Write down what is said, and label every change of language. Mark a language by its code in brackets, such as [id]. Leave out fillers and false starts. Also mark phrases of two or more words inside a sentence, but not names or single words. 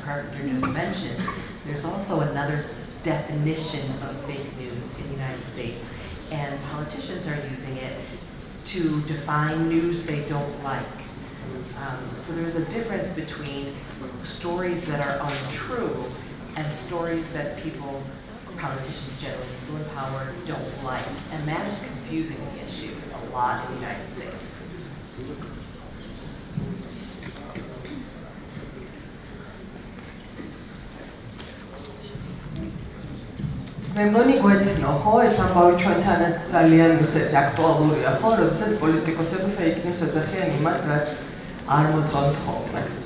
[en] Carpenter just mentioned, there's also another definition of fake news in the United States, and politicians are using it to define news they don't like. So there's a difference between stories that are untrue and stories that people, politicians generally who are in power, don't like. And that is confusing the issue a lot in the United States. [ka] მე მგონი გვეცნო, ხო, ეს ამბავი ჩვენთანაც ძალიან ისეთი აქტუალურია, ხო, როდესაც პოლიტიკოსები [en] fake news [ka] ეძახიან იმას, რაც არ მოწონთ ხოლმე.